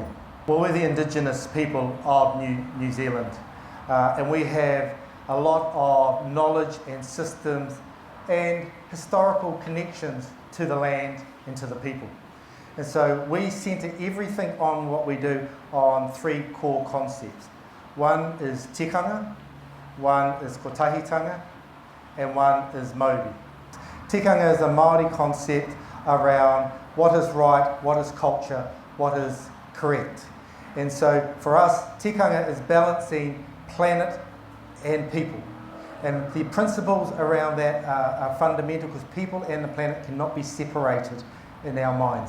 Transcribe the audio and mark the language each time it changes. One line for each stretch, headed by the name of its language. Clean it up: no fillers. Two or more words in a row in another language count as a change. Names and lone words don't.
English: Well, we're the Indigenous people of New Zealand, and we have a lot of knowledge and systems and historical connections to the land and to the people. And so we centre everything on what we do on three core concepts. One is tikanga, one is kotahitanga, and one is mauri. Tikanga is a Māori concept around what is right, what is culture, what is correct. And so for us, tikanga is balancing planet and people. And the principles around that are fundamental because people and the planet cannot be separated in our minds.